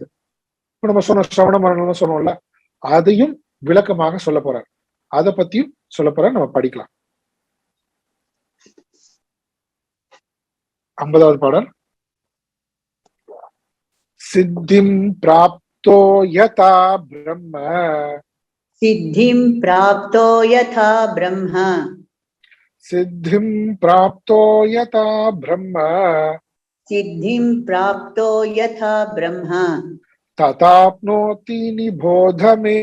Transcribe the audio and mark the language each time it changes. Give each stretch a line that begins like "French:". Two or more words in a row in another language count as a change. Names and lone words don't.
Tamil: இப்ப நம்ம சொன்ன சிரவண மரணம் சொன்னோம்ல, அதையும் விளக்கமாக சொல்ல போறார். அதை பத்தியும் சொல்ல போறார், நம்ம படிக்கலாம். 50வது பாடல்.
Sanskrit: सिद्धिं प्राप्तो यथा ब्रह्म, सिद्धिं प्राप्तो यथा ब्रह्म, सिद्धिं प्राप्तो यथा ब्रह्म, सिद्धिं प्राप्तो यथा ब्रह्म, तथाप्नोति निबोध मे,